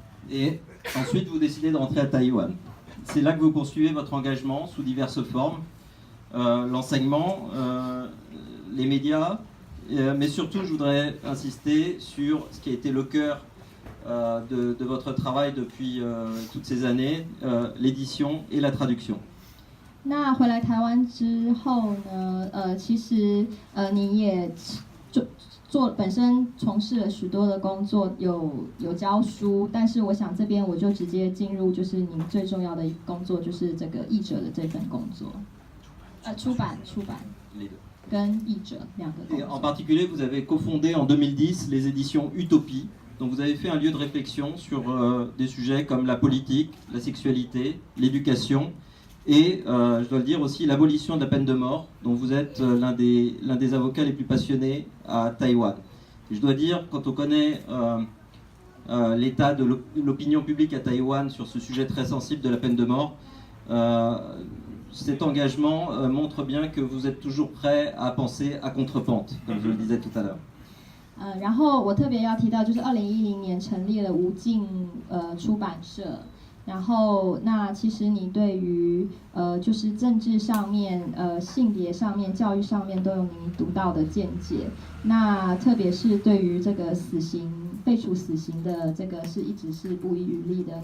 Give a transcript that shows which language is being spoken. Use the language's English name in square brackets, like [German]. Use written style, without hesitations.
[French] Et ensuite, vous décidez de rentrer à Taïwan. C'est là que vous poursuivez votre engagement sous diverses formes. L'enseignement, les médias, mais surtout je voudrais insister sur ce qui a été le cœur de votre travail depuis toutes ces années, l'édition et la traduction. [Chinese] 那回来台湾之后呢，其实你也本身从事了许多的工作，有教书，但是我想这边我就直接进入，就是您最重要的一个工作，就是这个译者的这份工作。出版跟译者两个工作。 [French] En particulier, vous avez cofondé en 2010 les éditions Utopie. Donc vous avez fait un lieu de réflexion sur des sujets comme la politique, la sexualité, l'éducation et, je dois le dire aussi, l'abolition de la peine de mort, dont vous êtes l'un des avocats les plus passionnés à Taïwan. Et je dois dire, quand on connaît l'état de l'opinion publique à Taïwan sur ce sujet très sensible de la peine de mort, cet engagement montre bien que vous êtes toujours prêt à penser à contre-pente, comme je le disais tout à l'heure. [Chinese] 然后我特别要提到，就是2010年成立了无尽出版社。然后，那其实你对于就是政治上面、性别上面、教育上面都有您独到的见解。那特别是对于这个废除死刑的这个是一直是不遗余力的。